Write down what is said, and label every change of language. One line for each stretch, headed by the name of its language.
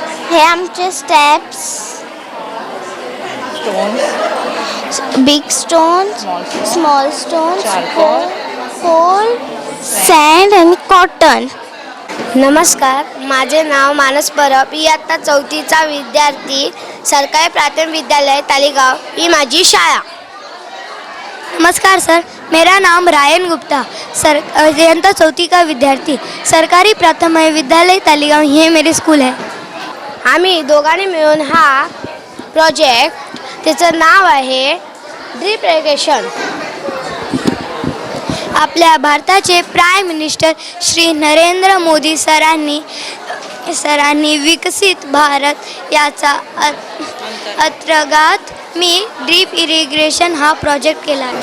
Marathi: हे आमचे steps: big stones, small stones, Coal, sand आणि कॉटन। नमस्कार, माझे नाव मानस परब, इयत्ता 4थीचा विद्यार्थी, सरकारी प्राथमिक विद्यालय तालिगाव ही माझी शाळा।
Hindi: नमस्कार सर, मेरा नाम रायन गुप्ता, इयत्ता 4थी का विद्यार्थी, सरकारी प्राथमिक विद्यालय तालिगाव हे मेरे स्कूल है।
Marathi: आम्ही दोघांनी मिळून हा प्रोजेक्ट, त्याचं नाव आहे ड्रिप इरिगेशन। आपल्या भारताचे प्राईम मिनिस्टर श्री नरेंद्र मोदी सरांनी विकसित भारत याचा अंतर्गत मी ड्रीप इरिगेशन हा प्रोजेक्ट केला.